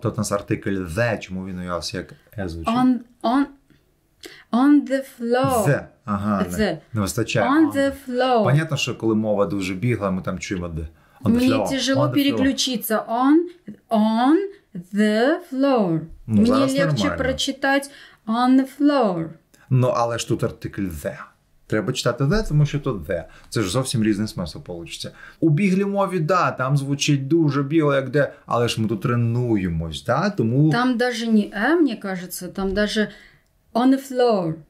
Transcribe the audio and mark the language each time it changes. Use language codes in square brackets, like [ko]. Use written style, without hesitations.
[uk] Тут у нас артикль the. Чому він у вас як е звучить? [en] On the floor. [uk] The. Ага, не вистачає. [en] On the floor. [uk] Понятно, що коли мова дуже бігла, ми там чуємо the. [ru] Мне тяжело переключиться. [en] On the floor. Ну, [ru] мне легче нормально прочитать [en] on the floor. [uk] Ну, але ж тут артикль the. Треба читати the, тому що тут the. Це ж зовсім різний смисл получиться. У біглій мові, да, там звучить дуже бігло, як де, але ж ми тут тренуємось, да, тому... [ru] Там даже не мне кажется, там даже [en] on the floor.